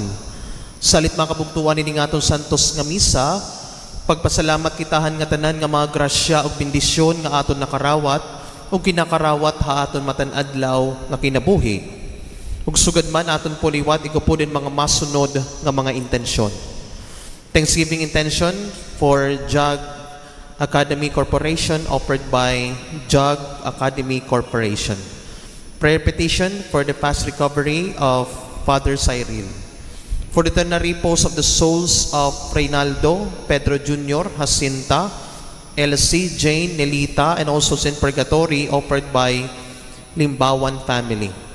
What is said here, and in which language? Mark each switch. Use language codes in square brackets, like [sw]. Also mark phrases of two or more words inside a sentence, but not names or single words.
[war] Salit makabugtuan ini nga aton santos nga misa, pagpasalamat kitahan nga tanan nga mga grasya ug bendisyon nga aton nakarawat, ug kinakarawat ha aton matan adlaw nga kinabuhi. Ug sugad man aton puliwat, igupodin mga masunod nga mga intensyon. [en] Thanksgiving intention for JAG Academy Corporation offered by JAG Academy Corporation. Prayer petition for the fast recovery of Father Cyril. For the eternal repose of the souls of Reynaldo, Pedro Jr., Jacinta, Elsie, Jane, Nelita, and also in purgatory offered by Limbawan family.